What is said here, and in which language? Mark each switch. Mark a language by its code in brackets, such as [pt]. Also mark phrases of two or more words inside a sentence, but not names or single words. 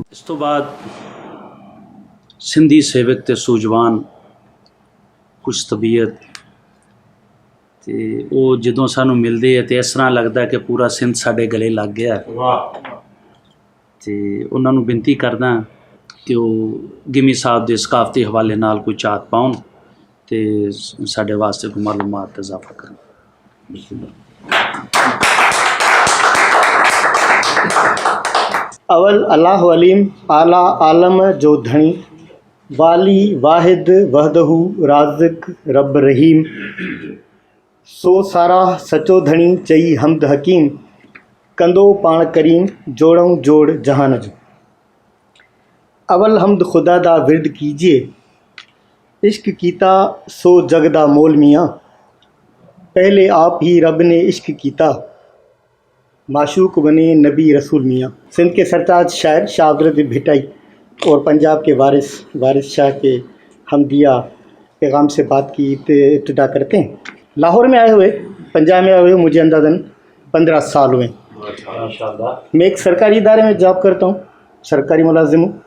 [pa] ਤੋਂ ਬਾਅਦ ਸਿੰਧੀ ਸੇਵਕ ਤੇ ਸੂਝਵਾਨ ਖੁਸ਼ ਤਬੀਅਤ ਤੇ ਉਹ ਜਦੋਂ ਸਾਨੂੰ ਮਿਲਦੇ ਆ ਤੇ ਇਸ ਤਰ੍ਹਾਂ ਲੱਗਦਾ ਕਿ ਪੂਰਾ ਸਿੰਧ ਸਾਡੇ ਗਲੇ ਲੱਗ ਗਿਆ। ਵਾਹ। ਤੇ ਉਹਨਾਂ ਨੂੰ ਬੇਨਤੀ ਕਰਦਾ ਕਿ ਉਹ ਗਿਮੀ ਸਾਹਿਬ ਦੇ ਸਕਾਫਤੀ ਹਵਾਲੇ ਨਾਲ ਕੋਈ ਝਾਤ ਪਾਉਣ ਤੇ ਸਾਡੇ ਵਾਸਤੇ ਕੋਈ ਮਾਲੂਮਾਤ ਇਜ਼ਾਫਾ ਕਰਨ। [sd] अवल अल्लाह अलीम आला आलम जो धनी वाली वाहिद वहदहू राज़िक रब रहीम सो सारा सचो धनी चई हमद हकीम कंदो पाण करीम जोड़ों जोड़ जहान जो। [pa] ਅਵਲ ਹਮਦ ਖ਼ੁਦਾ ਦਾ ਵਿਰਦ ਕੀਜੀਏ ਇਸ਼ਕ ਕੀਤਾ ਸੋ ਜਗਦਾ ਮੋਲ ਮੀਆਂ ਪਹਿਲੇ ਆਪ ਹੀ ਰੱਬ ਨੇ ਇਸ਼ਕ ਕੀਤਾ ਮਾਸ਼ੂਕ ਬਣੇ ਨਬੀ ਰਸੂਲ ਮੀਆਂ। [ur] سندھ کے سرتاج شاعر شاہ حضرت بھٹائی اور پنجاب کے وارث شاہ کے حمدیہ پیغام سے بات کی ابتدا کرتے ہیں. لاہور میں آئے ہوئے، پنجاب میں آئے ہوئے مجھے اندازاً 15 سال ہوئے. میں ایک سرکاری ادارے میں جاب کرتا ہوں، سرکاری ملازم ہوں.